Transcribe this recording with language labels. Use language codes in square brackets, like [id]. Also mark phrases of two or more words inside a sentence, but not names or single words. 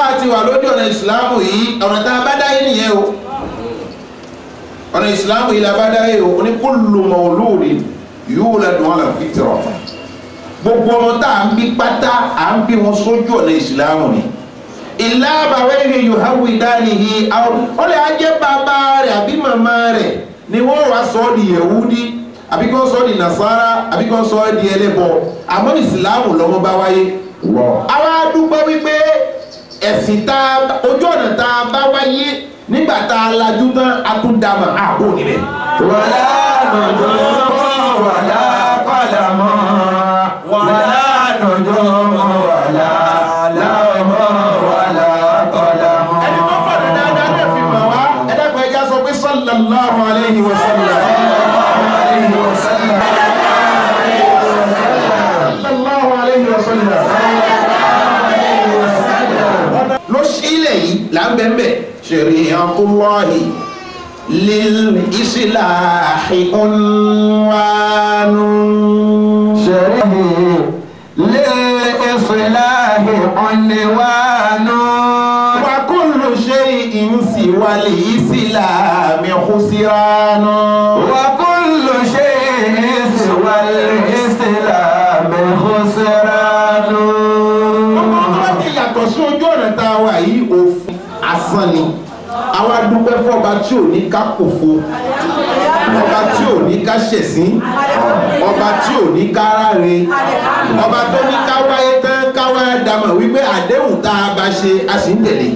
[yo] a ti wà lójú ọ̀nà ìsìláàmù yìí ọ̀nà tá a bá dáyé nìyẹn o ọ̀nà ìsìláàmù yìí la bá dáyé o ní [ar] كل مولود يولد على الفطرة [yo] gbogbo ọmọ tá à ń bí pátá à ń bí wọn sójú ọ̀nà ìsìláàmù ni ìlà àbàwẹ́rẹ́ yóò háwù ìdánihì àwọn ó lè ajẹ́ bàbá rẹ̀ àbí màmá rẹ̀ ni wọ́n wá sọ ọ́ di yẹ̀wúdí àbí kí wọ́n sọ ọ́ di nàṣàrà àbí kí wọ́n sọ ọ́ di ẹlẹ́bọ àmọ́ ìsìláàmù lọ́mọ bá wáyé. àwa dúpẹ́ wípé ẹ̀sìn tá ojú ọ̀nà tá a bá wáyé nígbà tá a lajú tán a tún dá mà á kó níbẹ̀. wàlá nùjọ́ wàlá kọ́lámọ́ wàlá nùjọ́ wàlá láwọ̀. [ar] صلى الله عليه وسلم. صلى الله عليه وسلم. [yo] Ló sílẹ̀ yìí là ń bẹ̀m̀bẹ̀. [ar] شريعة الله للإصلاح عنوان. شريعة الله للإصلاح عنوان. وكل شيء سوى الإسلام خسران. وكل شيء سوى الإسلام خسران. [yo] Ọmọ ọmọ ti yàtọ̀ sí ojú ọ̀nà tá a wà yìí òfin asán ni. Àwa dúpẹ́ fọ́ba tí ò ní ká kòfo. Ọba tí ò ní ká ṣẹ̀sín. Ọba tí ò ní ká ráre. Ọba tó ní ká wáyé tán ká wáyé dàmọ̀ wípé àdéhùn tá a bá ṣe a sì ń tẹ̀lé.